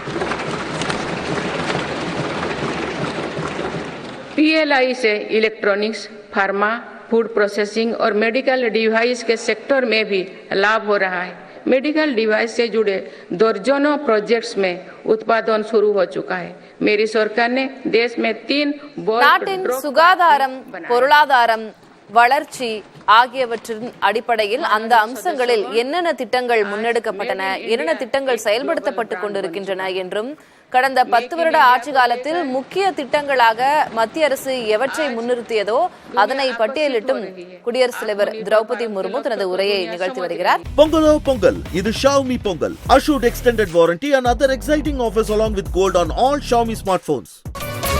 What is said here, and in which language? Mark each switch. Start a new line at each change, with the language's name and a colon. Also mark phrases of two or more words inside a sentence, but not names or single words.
Hindi: PLI से
English: electronics, pharma, food processing
Hindi: और
English: medical device
Hindi: के सेक्टर में भी लाभ हो रहा है।
English: medical device
Hindi: से जुड़े दर्जनों प्रोजेक्ट्स में उत्पादन शुरू हो चुका है। मेरी सरकार ने देश में 3
Tamil: நாட்டின் சுகாதாரம், பொருளாதாரம், வளர்ச்சி ஆகியவற்றின் அடிப்படையில் அந்த அம்சங்களில் என்னென்ன திட்டங்கள் முன்னெடுக்கப்பட்டன, என்னென்ன திட்டங்கள் செயல்படுத்தப்பட்டுக் கொண்டிருக்கின்றன என்றும், கடந்த 10 வருட ஆட்சி காலத்தில் முக்கிய திட்டங்களாக மத்திய அரசு எவற்றை முன்னிறுத்தியதோ அதனை பட்டியலிட்டும் குடியரசுத் தலைவர் திரௌபதி முர்மு தனது உரையை நிகழ்த்தி வருகிறார். Pongalo Pongal, இது Xiaomi Pongal.
English: Assured extended warranty and other exciting offers along with gold on all Xiaomi smartphones.